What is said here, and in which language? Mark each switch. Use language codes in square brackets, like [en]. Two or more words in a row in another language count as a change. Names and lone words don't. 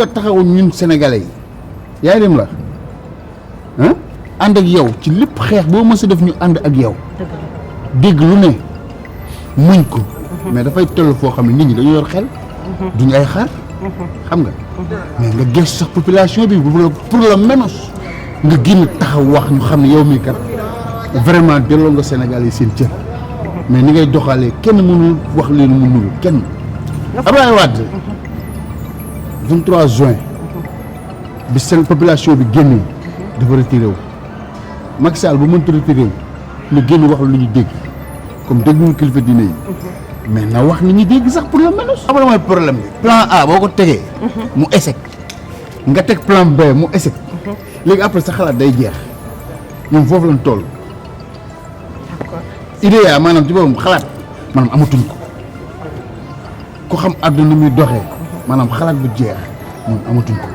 [wo] taxawu ñun sénégalais yi yaa ngi dem la ah ànd ak yow ci lépp xeex boo mës a def ñu ànd ak yow dégg lu ne muñ ko mais dafay toll foo xam ne nit ñi dañu yor xel duñu ay xaar xam nga mais nga gëstu sax population bi [fr] pour le menos [wo] nga génn taxaw wax ñu xam ne yow mii kat vraiment delloo nga Sénégal yi seen cër mais ni ngay doxalee kenn mënul wax leen mu nuru kenn. Abdoulaye Wade 23 juin bi seen population bi génnee dafa retiré wu Macky Sall bu mënta retiré wu ñu génn wax lu ñu dégg comme dégguñu kilifa diine yi mais na wax ni ñu dégg sax [fr] pour le menos. [wo] xam nga mooy problème bi plan A boo ko tegee mu échec nga teg plan B mu échec léegi après sa xalaat day jeex ñoom foofu lañ toll. idée yaa maanaam ci boppam xalaat maanaam amatuñ ko ku xam àdduna muy doxee maanaam xalaat bu jeex moom amatuñ ko.